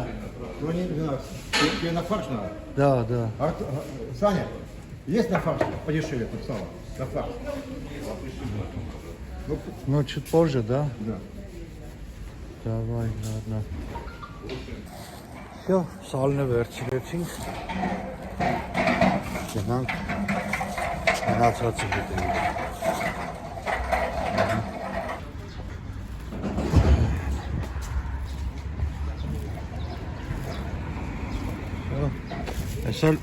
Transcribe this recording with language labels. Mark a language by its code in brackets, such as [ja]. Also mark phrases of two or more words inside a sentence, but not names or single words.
[ru] Ну не 12. Тебе на фарш надо? Да, да. Саня, есть на фарш? Подешевле тут сало. На фарш. Ну, чуть позже, да? Да. Давай, ладно. Всё, [hy] սալն է վերցրեցինք գնանք մնացածը գտնենք Այս էլ